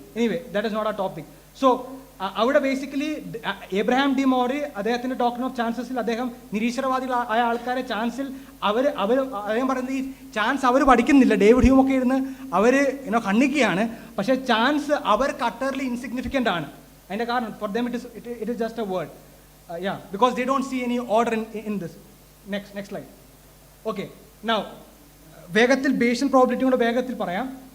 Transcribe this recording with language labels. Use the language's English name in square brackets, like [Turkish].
[Malayalam] Anyway, [English] That is not a topic. [Malayalam] So അവിടെ basically Abraham ഡിമോറി അദ്ദേഹത്തിൻ്റെ doctrine of ചാൻസസിൽ അദ്ദേഹം നിരീശ്വരവാദികളായ ആൾക്കാരെ ചാൻസിൽ അദ്ദേഹം പറയുന്നത് ഈ ചാൻസ് അവർ പഠിക്കുന്നില്ല. ഡേവിഡ് ഹ്യൂം ഒക്കെ ഇരുന്ന് അവർ ഖണ്ഡിക്കുകയാണ്. പക്ഷേ ചാൻസ് അവർക്ക് [English] utterly insignificant [Malayalam] ആണ്. അതിൻ്റെ കാരണം [English] For them it is just a word. because they don't see any order in this. Next slide. [Malayalam] Okay, now വേഗത്തിൽ ബേഷ്യൻ പ്രോബിലിറ്റി കൊണ്ട് വേഗത്തിൽ പറയാം.